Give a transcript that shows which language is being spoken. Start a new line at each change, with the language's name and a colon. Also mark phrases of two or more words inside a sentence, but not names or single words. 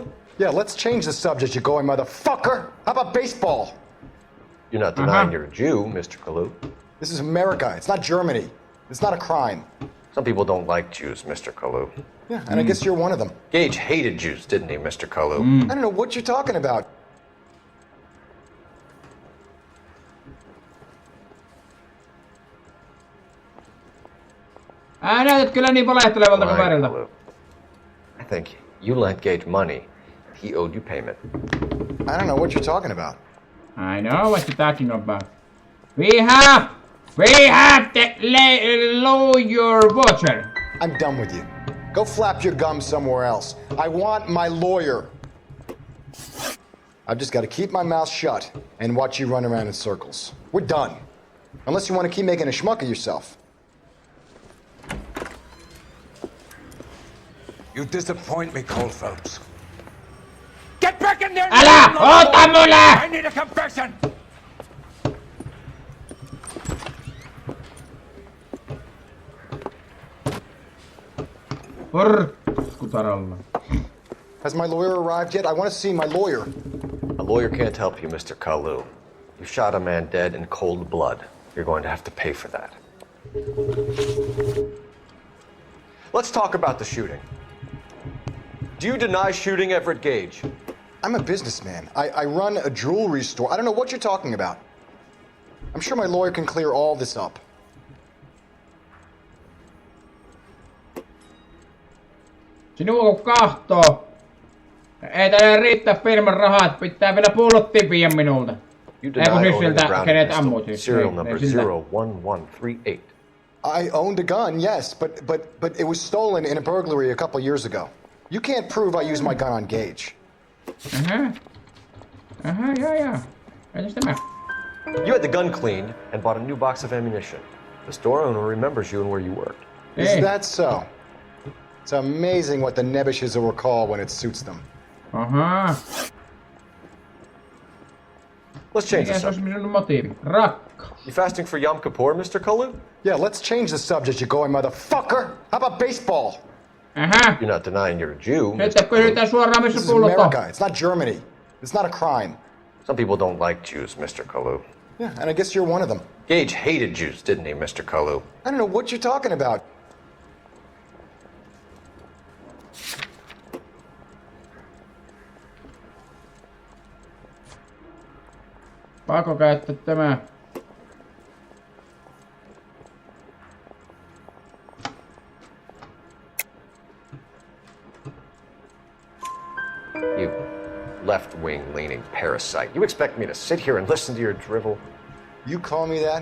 English: Yeah, let's change the subject, you going motherfucker! How about baseball? You're not denying you're a Jew, Mr. Kalu. This is America. It's not Germany. It's not a crime. Some people don't like Jews, Mr. Kalu. Yeah, and I guess you're one of them. Gage hated Jews, didn't he, Mr. Kalu? I don't know what you're talking about.
Finnish: Näytät kyllä niin valehtelevalta kaverilta.
English: I think you lent Gage money. He owed you payment. I don't know what you're talking about. I know what you're talking about. We have the lawyer watcher. I'm done with you. Go flap your gums somewhere else. I want my lawyer. I've just got to keep my mouth shut and watch you run around in circles. We're done. Unless you want to keep making a schmuck of yourself. You disappoint me, Cole Phelps. Get back in there!
Finnish: Älä ota mulle!
English: I need a confession! Kutaralla. Has my lawyer arrived yet? I want to see my lawyer. A lawyer can't help you, Mr. Kalu. You shot a man dead in cold blood. You're going to have to pay for that. Let's talk about the shooting. Do you deny shooting Everett Gage? I'm a businessman. I run a jewelry store. I don't know what you're talking about. I'm sure my lawyer can clear all this up.
Finnish: Sinua kun kahtoo, Ei tällä riittää firman rahat, pitää vielä pullot tipiä minulta.
English: You
Finnish: Ei kun
English: deny
Finnish: siis
English: owning a
Finnish: siltä,
English: grounded
Finnish: kenet
English: pistol.
Finnish: ammut siis.
English: Serial
Finnish: Ei
English: number
Finnish: siltä.
English: 01138. I owned a gun, yes, but it was stolen in a burglary a couple years ago. You can't prove I used my gun on Gage.
Finnish: Jaa. Entäs tämä?
English: You had the gun cleaned and bought a new box of ammunition. The store owner remembers you and where you worked. Is
Finnish: Ei.
English: that so? It's amazing what the Nebishes will recall when it suits them.
Finnish: Ahaa.
English: Let's change the
Finnish: Mikä se olisi
English: subject.
Finnish: minun motiivi? Rakkaus.
English: You fasting for Yom Kippur, Mr. Kalu? Yeah, let's change the subject, you going motherfucker. How about baseball?
Finnish: Aha.
English: You're not denying you're a Jew.
Finnish: Nyt
English: Mr. Kalu.
Finnish: kysytään suoraan, missä
English: This is
Finnish: pullot on.
English: America. It's not Germany. It's not a crime. Some people don't like Jews, Mr. Kalu. Yeah, and I guess you're one of them. Gage hated Jews, didn't he, Mr. Kalu? I don't know what you're talking about.
Finnish: Pakko käyttää tämä.
English: You left-wing leaning parasite. You expect me to sit here and listen to your drivel? You call me that?